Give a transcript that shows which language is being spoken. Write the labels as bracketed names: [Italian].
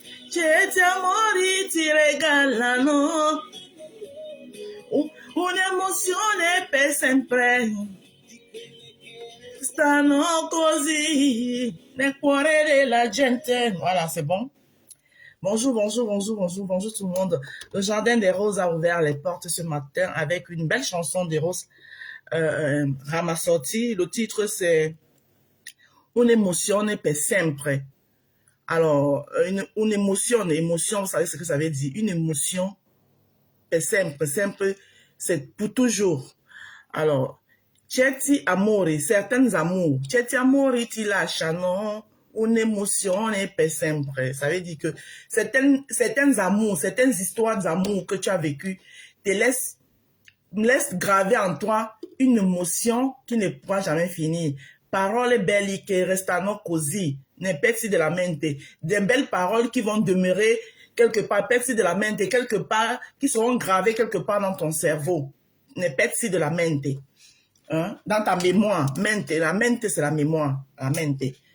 [Italian] Certi amori ti regalano un'emozione per sempre. Stanno così nel cuore della gente. [French] Voilà, c'est bon. Bonjour, bonjour, bonjour, bonjour, bonjour tout le monde. Le Jardin des Roses a ouvert les portes ce matin avec une belle chanson des Roses Ramazzotti. Le titre c'est [Italian] Un'emozione per sempre. [French] Alors, une émotion, vous savez ce que ça veut dire? Une émotion [Italian] per sempre, sempre, [French] c'est pour toujours. Alors, [Italian] certi amori, [French] certains amours, [Italian] certi amori ti lasciano un'emozione per sempre. [French] Ça veut dire que certains amours, certaines histoires d'amour que tu as vécues te laissent graver en toi une émotion qui ne pourra jamais finir. [Italian] Parole belli che restano così, nei pezzi della mente. [French] Des belles paroles qui vont demeurer quelque part, [Italian] pezzi de la mente, [French] quelque part, qui seront gravées quelque part dans ton cerveau. [Italian] Nei pezzi de la mente. [French] Hein? Dans ta mémoire. Mente, la mente c'est la mémoire. La mente.